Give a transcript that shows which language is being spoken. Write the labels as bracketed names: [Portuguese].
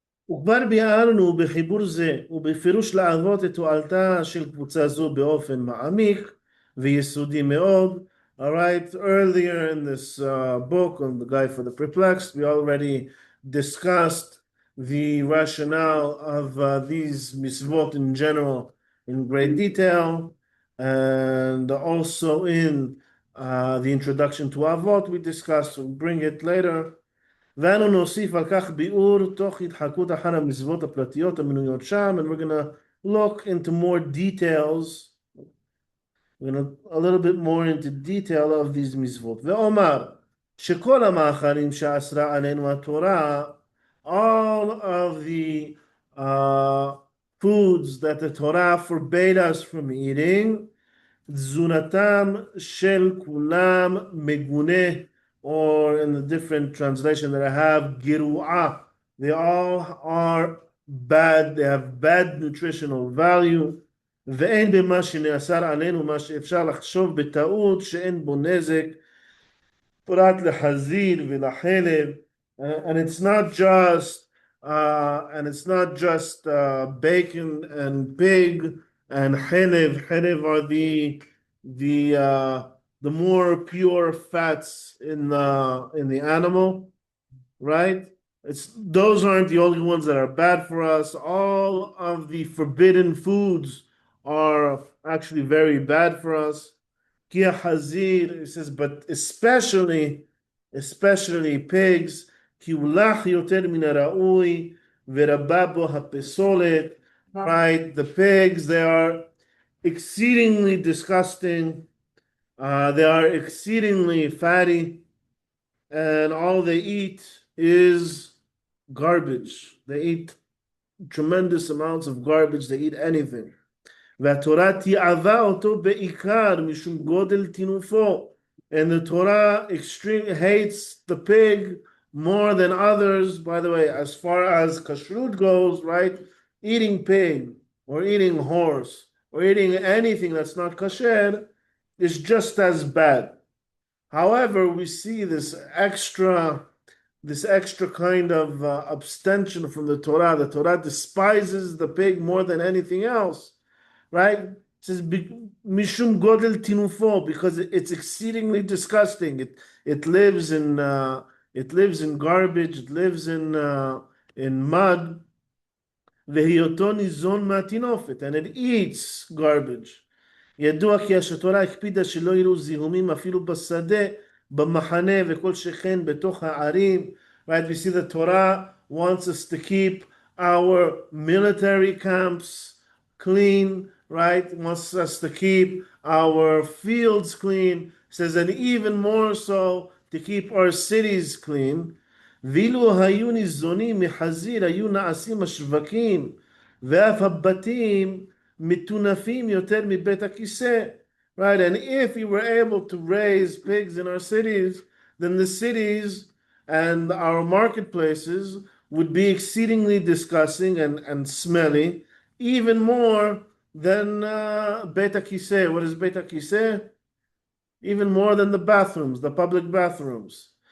[Hebrew] וכבר ביארנו בחיבור זה ובפירוש להראות את תועלתה של קבוצה זו באופן מעמיק ויסודי מאוד. [English] All right, earlier in this book on the Guide for the Perplexed, we already discussed the rationale of these mitzvot in general in great detail, and also in the introduction to Avot we discussed, we'll bring it later. [Hebrew] ואנו נוסיף על כך ביאור תוך התחקות אחר המצוות הפרטיות המנויות שם, [English] and we're going to look into more details, we're going to a little bit more into detail of these mitzvot. [Hebrew] ואומר שכל המאכלים שאסרה עלינו התורה, [English] all of the foods that the Torah forbade us from eating, [Hebrew] תזונתם של כולם מגונה, [English] or in the different translation that I have, giru'ah. They all are bad, they have bad nutritional value. [Hebrew] ואין במה שנאסר עלינו מה שאפשר לחשוב בטעות שאין בו נזק, פרט לחזיר ולחלב. [English] And it's not just bacon and pig and xelev. Xelev are the more pure fats in the animal, right? Those aren't the only ones that are bad for us. All of the forbidden foods are actually very bad for us. [Hebrew] Kia hazir, [English] it says, but especially pigs. [Hebrew] Ki ulach yoter min haraui verabba bo hapesolet. [English] Right, the pigs, they are exceedingly disgusting. They are exceedingly fatty, and all they eat is garbage. They eat tremendous amounts of garbage. They eat anything. [Hebrew] והתורה תיעבה אותו בעיקר משום גודל טינופו. [English] And the Torah extremely hates the pig more than others. By the way, as far as kashrut goes, right? Eating pig or eating horse or eating anything that's not kasher is just as bad. However, we see this extra kind of abstention from the Torah. The Torah despises the pig more than anything else, right? It says [Hebrew] mishum godel tinufo, [English] because it's exceedingly disgusting. It lives in garbage. It lives in mud. [Hebrew] Vehiyoto nizon matinofet, [English] and it eats garbage. [Hebrew] ידוע כי התורה הקפידה שלא יראו זיהומים אפילו בשדה, במחנה וכל שכן בתוך הערים. [English] Right, we see the Torah wants us to keep our military camps clean, right? Wants us to keep our fields clean. Says, and even more so to keep our cities clean. [Hebrew] ואילו היו ניזונים מחזיר היו נעשים השווקים ואף הבתים מטונפים יותר מבית הכיסא. [English] right? And if we were able to raise pigs in our cities, then the cities and our marketplaces would be exceedingly disgusting and smelly, even more than Beit HaKiseh. What is Beit HaKiseh? Even more than the bathrooms, the public bathrooms.